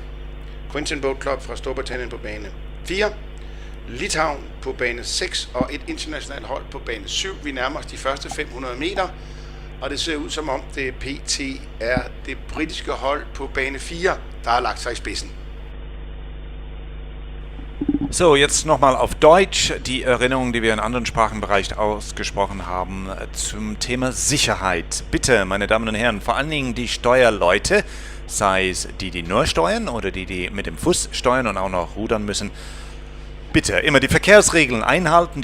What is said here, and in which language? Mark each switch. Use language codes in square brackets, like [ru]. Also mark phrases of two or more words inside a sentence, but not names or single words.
[da] Quintin Boat Club fra Storbritannien på bane 4. Litauen på bane 6 og et internationalt hold på bane 7. Vi nærmer os de første 500 meter. Og det ser ud som om det PT er det britiske hold på bane 4, der har lagt sig i spidsen. [de] So, jetzt nochmal auf Deutsch die Erinnerung, die wir in anderen Sprachenbereichen ausgesprochen haben, zum Thema Sicherheit. Bitte, meine Damen und Herren, vor allen Dingen die Steuerleute, sei es die nur steuern oder die mit dem Fuß steuern und auch noch rudern müssen, bitte immer die Verkehrsregeln einhalten.